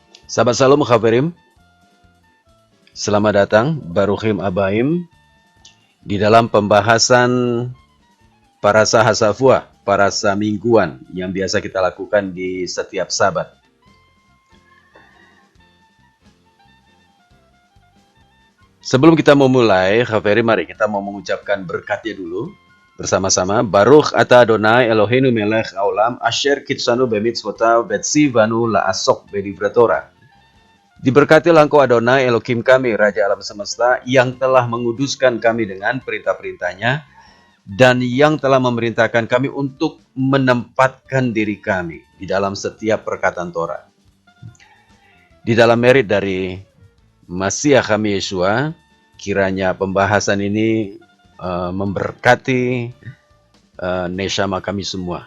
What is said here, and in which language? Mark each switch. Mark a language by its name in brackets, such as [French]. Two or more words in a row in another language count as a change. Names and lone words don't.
[Indonesian] Sahabat Shalom Khaverim, selamat datang [Hebrew] ברוכים הבאים [Indonesian] di dalam pembahasan [Hebrew] פרשת השבוע, [Indonesian] Parasa Mingguan yang biasa kita lakukan di setiap Sabat. Sebelum kita memulai, Khaverim, mari kita mau mengucapkan berkatnya dulu bersama-sama. [Hebrew] ברוך אתה אדוני אלוהינו מלך העולם אשר קידשנו במצוותיו וציוונו לעסוק בדברי תורה. [Indonesian] Diberkatilah Engkau Adonai Elohim kami, Raja alam semesta, yang telah menguduskan kami dengan perintah-perintahnya dan yang telah memerintahkan kami untuk menempatkan diri kami di dalam setiap perkataan Torah. Di dalam merit dari Masiah kami Yeshua, kiranya pembahasan ini memberkati neshama kami semua.